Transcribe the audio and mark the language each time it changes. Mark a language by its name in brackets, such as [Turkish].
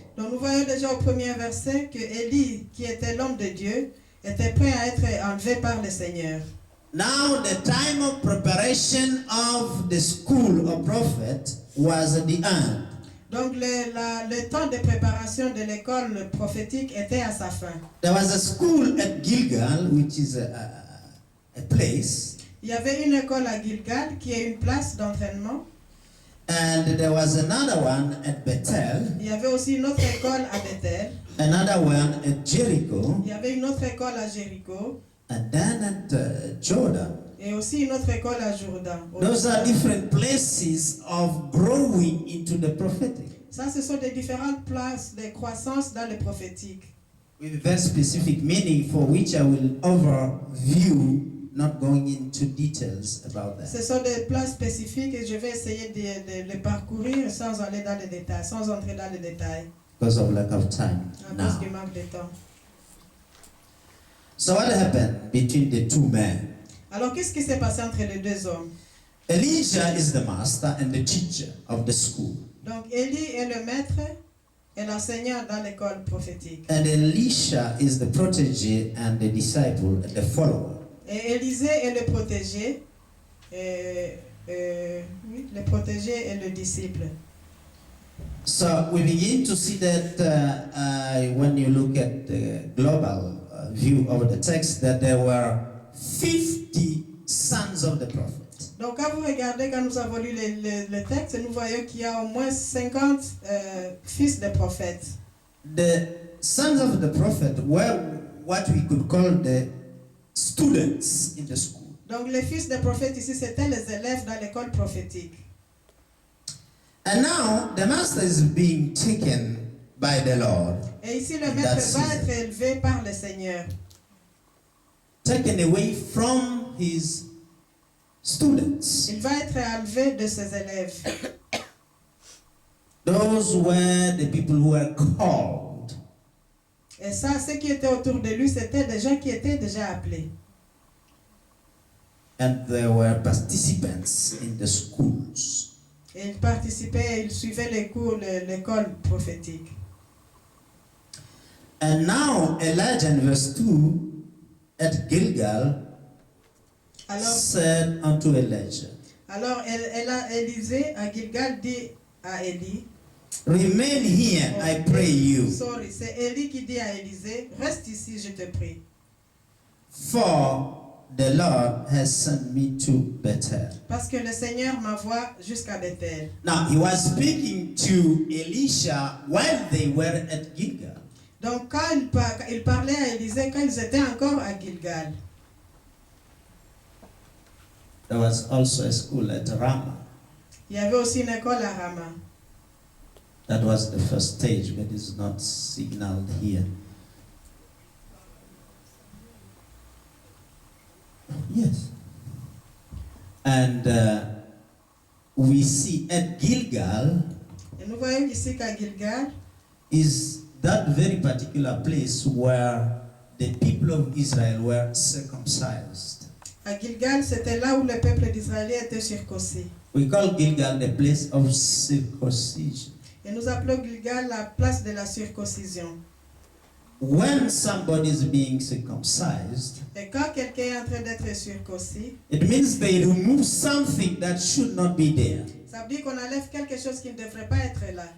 [French] Donc nous voyons déjà au premier verset que Élie, qui était l'homme de Dieu, était prêt à être enlevé par le Seigneur. [English] Now the time of preparation of the school of prophet was at the end. [French] Donc le temps de préparation de l'école prophétique était à sa fin. [English] There was a school at Gilgal, which is a place, [French] Il y avait une école à Gilgal qui est une place d'entraînement. [English] and there was another one at Bethel, [French] Il y avait aussi une autre école à Bethel. [English] another one at Jericho, [French] Il y avait une autre école à Jéricho [English] and then at Jordan. [French] et aussi une autre école à Jourdain. [English] Those are different places of growing into the prophetic, [French] Ça, ce sont des différentes places de croissance dans le prophétique. [English] with very specific meaning for which I will overview, not going into details about [French] Ce [English] that. [French] sont des places spécifiques et je vais essayer de les parcourir sans aller dans les détails, sans entrer dans les détails, [English] Because of lack of time [French] à [English] now. [French] cause du manque de temps. [English] So what happened between the two men? [French] Alors, qu'est-ce qui s'est passé entre les deux hommes? [English] Elijah is the master and the teacher of the school. [French] Donc, Élie est le maître et l'enseignant dans l'école prophétique. [English] And Elisha is the protege and the disciple and the follower. [French] Et Élisée est le protégé, oui, le protégé et le disciple. [English] So we begin to see that when you look at the global view of the text, that there were 50 sons of the prophet. [French] Donc, quand vous regardez, quand nous avons lu le texte, nous voyons qu'il y a au moins 50 fils de prophètes. [English] The sons of the prophet were what we could call the students in the school. [French] Donc, les fils des prophètes ici, c'étaient les élèves dans l'école prophétique. [English] And now the master is being taken by the Lord, [French] Et ici, le [English] In [French] maître [English] that [French] va [English] season. [French] être élevé par le Seigneur. [English] taken away from his students. [French] Il va être élevé de ses élèves. [English] Those were the people who were called. [French] Et ça, ceux qui étaient autour de lui, c'était des gens qui étaient déjà appelés. [English] And there were participants in the schools. [French] Et ils participaient, ils suivaient les cours de l'école prophétique. [English] And now Elijah in verse 2 at Gilgal [French] Alors, [English] said unto Elijah, [French] Élisée à Gilgal dit à Élie, [English] remain here, I pray you, sorry, [French] c'est Élie qui dit à Élisée, reste ici, je te prie. [English] for the Lord has sent me to Bethel. [French] Parce que le Seigneur m'envoie jusqu'à Bethel. [English] Now, he was speaking to Elisha while they were at Gilgal. [French] Donc quand il parlait à Élisée quand ils étaient encore à Gilgal. [English] There was also a school at Ramah. [French] Il y avait aussi une école à Rama. [English] That was the first stage, but it's not signaled here. Yes. And we see at Gilgal [French] Et nous voyons ici qu'à Gilgal, [English] is that very particular place where the people of Israel were circumcised. [French] à Gilgal, c'était là où le peuple d'Israël était circoncis. [English] We call Gilgal the place of circumcision. [French] Et nous appelons Gilgal la place de la circoncision. [English] When somebody is being circumcised, [French] Et quand quelqu'un est en train d'être circoncis, [English] it means they remove something that should not be there. [French] ça veut dire qu'on enlève quelque chose qui ne devrait pas être là.